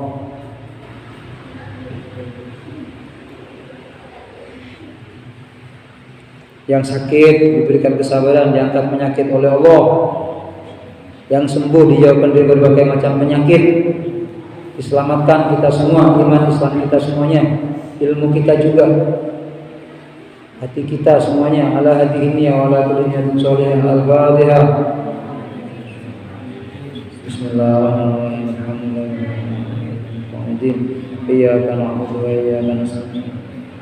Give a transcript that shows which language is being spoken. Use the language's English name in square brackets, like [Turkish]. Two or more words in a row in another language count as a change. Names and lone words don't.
[Indonesian] Yang sakit diberikan kesabaran, diangkat penyakit oleh Allah. Yang sembuh dijauhkan dari berbagai macam penyakit. Diselamatkan kita semua, iman Islam kita semuanya, ilmu kita juga, hati kita semuanya. [Arabic] على هذه وعلى كل نية صالحة. الفاتحة. بسم الله الرحمن الرحيم. إياك نعبد وإياك نستعين.